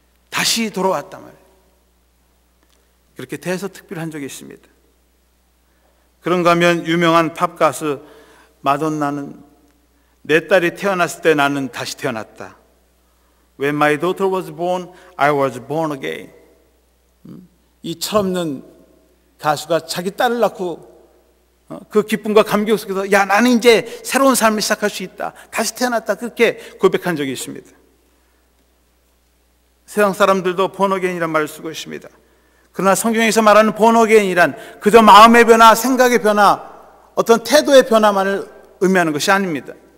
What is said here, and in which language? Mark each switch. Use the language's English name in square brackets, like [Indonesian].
[Korean] 다시 돌아왔단 말이에요. 그렇게 대서특필한 적이 있습니다. 그런가 하면 유명한 팝 가수 마돈나는 내 딸이 태어났을 때 나는 다시 태어났다. [English] When my daughter was born, I was born again. [Korean] 이 철없는 가수가 자기 딸을 낳고 그 기쁨과 감격 속에서 야 나는 이제 새로운 삶을 시작할 수 있다. 다시 태어났다. 그렇게 고백한 적이 있습니다. 세상 사람들도 born again이라는 말을 쓰고 있습니다. 그러나 성경에서 말하는 born again이란 그저 마음의 변화, 생각의 변화, 어떤 태도의 변화만을 의미하는 것이 아닙니다.